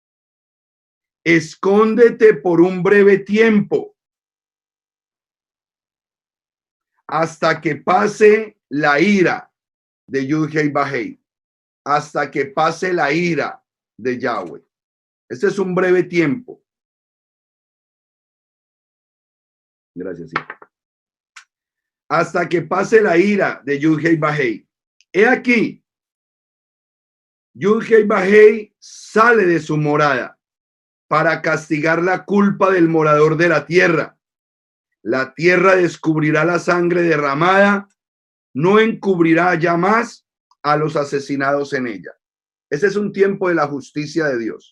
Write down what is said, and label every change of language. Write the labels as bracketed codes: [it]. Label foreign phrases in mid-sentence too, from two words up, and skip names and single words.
[es] Escóndete por un breve tiempo hasta que pase la ira de Yud-Heh-Vah-Heh, hasta que pase la ira de Yahweh. Este es un breve tiempo. Gracias. Sí. Hasta que pase la ira de Yud-Heh-Vah-Heh. He aquí, Yud-Heh-Vah-Heh sale de su morada para castigar la culpa del morador de la tierra. La tierra descubrirá la sangre derramada, no encubrirá ya más a los asesinados en ella. Ese es un tiempo de la justicia de Dios.